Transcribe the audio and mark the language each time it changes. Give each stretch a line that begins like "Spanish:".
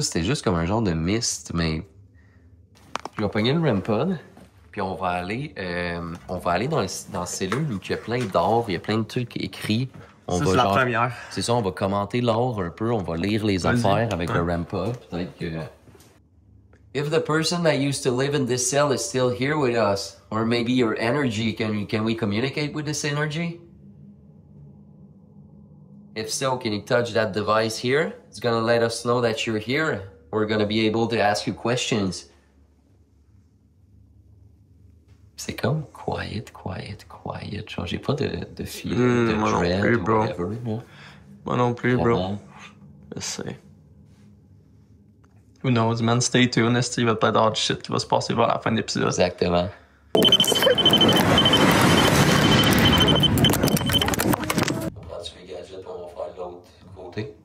French: C'était juste comme un genre de mist, mais... Je vais pogner le REM pod, puis on va aller dans la cellule où il y a plein d'or, il y a plein de trucs écrits. Ça, c'est la première. C'est ça, on va commenter l'or un peu, on va lire les affaires avec le REM pod. Peut-être que...
English: If the person that used to live in this cell is still here with us, or maybe your energy, can we communicate with this energy? If so, can you touch that device here? It's gonna let us know that you're here. We're gonna be able to ask you questions.
French: C'est comme quiet. Genre, j'ai pas de feeling, de dread ou whatever. Moi non plus, bro. Je sais.
English: Who knows, man? Stay tuned.
French: Il va peut-être avoir du shit qui va se passer vers la fin de l'épisode. Exactement. On prend-tu les gadgets et on va faire l'autre côté?